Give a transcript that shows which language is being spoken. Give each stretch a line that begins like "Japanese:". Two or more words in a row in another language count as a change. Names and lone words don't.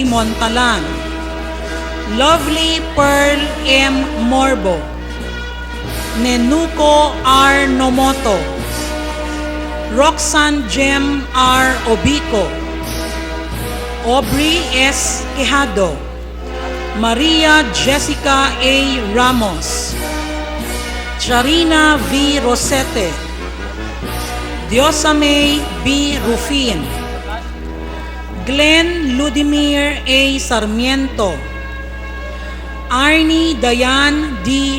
Filipino: Montalan, Lovely Pearl M. Morbo, Nenuco R. Nomoto, Roxanne Jem R. Obico, Aubrey S. Quijado, Maria Jessica A. Ramos, Charina V. Rosete, Diosame B. Rufin, Glenn Ludimir A. Sarmiento, Arnie Dayan D.